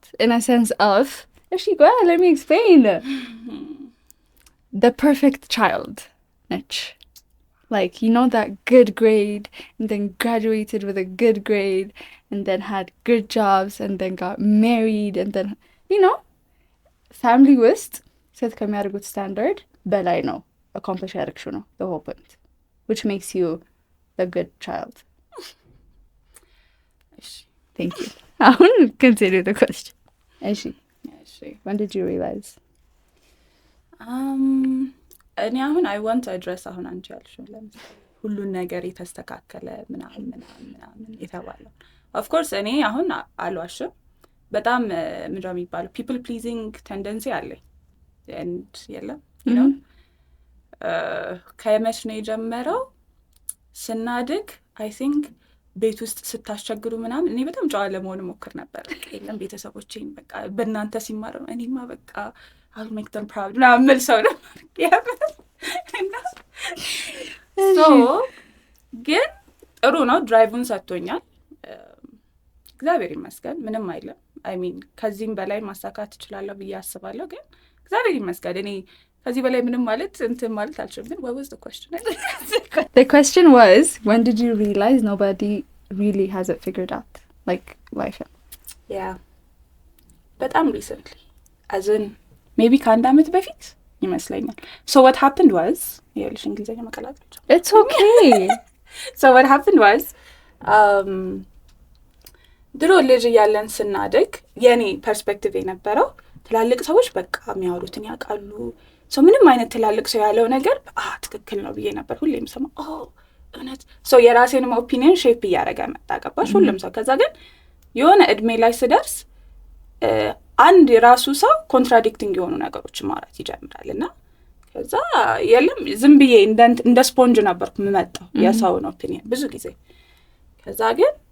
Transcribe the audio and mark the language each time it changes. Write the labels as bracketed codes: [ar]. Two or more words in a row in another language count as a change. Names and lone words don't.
[en] In a sense of, actually, go ahead, let me explain. The perfect child. Nich. Like, you know, that good grade, and then graduated with a good grade, and then had good jobs, and then got married, and then, you know, family [am] ውስጥ ሴት ከሚያደርጉት ስታንዳርድ በላይ ነው accomplish ያደረግሽው ነው [en] the whole point, which makes you a good child. Thank you. አሁን consider the question. እሺ when did you realize? [am] እኔ አሁን [en] I want to address [am] አሁን አንቺ ያልሽው ለምሳሌ ሁሉን ነገር የተስተካከለ ምናምን የተባለው [en] of course [am] እኔ አሁን አልዋሽም በጣም ምንድነው የሚባለው [en] people pleasing tendency [am] አለኝ and የለም [en] you know [am] ከመቼ ነው የጀመረው ስናድግ [en] I think [am] ቤት ውስጥ ስታስቸግሩ ምናምን እኔ በጣም ጨዋ ለመሆን ሞክር ነበር የለም ቤተሰቦቼን በቃ በእናንተ ሲማር ነው እኔማ በቃ [en] I'll make them proud [am] ምናምን ሰው ነው so ግን ጥሩ ነው ድራይቭን ሰጥቶኛል እግዚአብሔር ይመስገን ምንም አይልም [en] I mean [am] ከዚህም በላይ ማሳካት እችላለሁ ብዬ አስባለሁ ግን እግዚአብሔር ይመስገን እኔ ከዚህ በላይ ምንም ማለት እንትን ማለት አልችልም ግን [en] what was the question? The question was when did you realize nobody really has it figured out like life? Yeah በጣም recently as in maybe [am] ከአንድ ዓመት በፊት ይመስለኛል [en] so what happened was [am] ይኸውልሽ እንግሊዝኛ መቀላቀል [en] it's okay so what happened was [am] ድሮ ልጅ እያለን ስናድግ የኔ ፐርስፔክቲቭ የነበረው ትላልቅ ሰዎች በቃ የሚያወሩትን ያውቃሉ ሰው ምንም አይነት ትላልቅ ሰው ያለው ነገር ትክክል ነው ብዬ ነበር ሁሌም ሰማ እውነት ሰው የራሴንም ኦፒኒየን ሼፕ እያደረገ መጣ ገባሽ ሁሉም ሰው ከዛ ግን የሆነ እድሜ ላይ ስደርስ አንድ የራሱ ሰው ኮንትራዲክቲንግ የሆኑ ነገሮች ማውራት ይጀምራል እና ከዛ የለም ዝም ብዬ እንደ ስፖንጅ ነበርኩ የምመጣው የሰውን ኦፒኒየን ብዙ ጊዜ ከዛ ግን